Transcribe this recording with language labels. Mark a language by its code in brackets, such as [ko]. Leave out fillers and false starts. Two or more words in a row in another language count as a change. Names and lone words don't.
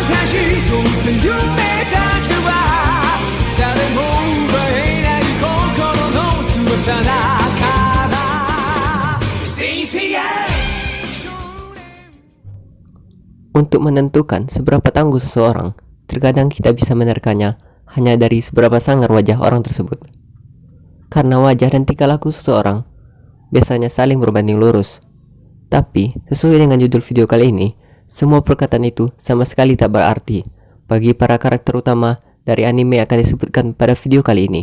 [ja] そうせ夢だけは誰も奪えない心の翼だから [en] Say yeah. [id] Untuk menentukan seberapa tangguh seseorang, terkadang kita bisa menerkanya hanya dari seberapa sangar wajah orang tersebut. Karena wajah dan tingkah laku seseorang biasanya saling berbanding lurus. Tapi, sesuai dengan judul video kali ini, semua perkataan itu sama sekali tak berarti bagi para karakter utama dari anime yang akan disebutkan pada video kali ini.